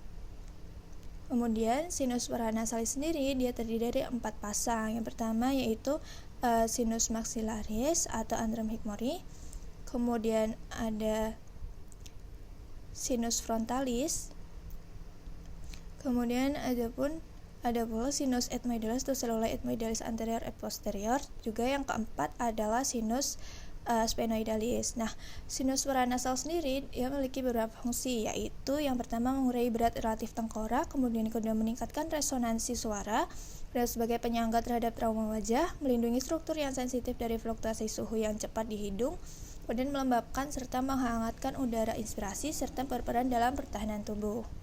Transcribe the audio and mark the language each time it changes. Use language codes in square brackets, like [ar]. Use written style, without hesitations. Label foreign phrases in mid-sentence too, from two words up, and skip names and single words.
[id] Kemudian [la] sinus paranasalis [id] sendiri dia terdiri dari 4 pasang. Yang pertama yaitu [la] sinus maxillaris [id] atau [la] antrum hikmori. [id] Kemudian ada [la] sinus frontalis. [id] Kemudian ada pula [la] sinus ethmoidalis [id] atau [la] celluli ethmoidalis anterior et posterior. [id] Juga yang keempat adalah [la] sinus sphenoidalis. [id] Nah, sinus paranasal sendiri dia memiliki beberapa fungsi, yaitu yang pertama mengurangi berat relatif tengkorak, kemudian yang kedua meningkatkan resonansi suara, dan sebagai penyangga terhadap trauma wajah, melindungi struktur yang sensitif dari fluktuasi suhu yang cepat di hidung, kemudian melembabkan serta menghangatkan udara inspirasi, serta berperan dalam pertahanan tubuh.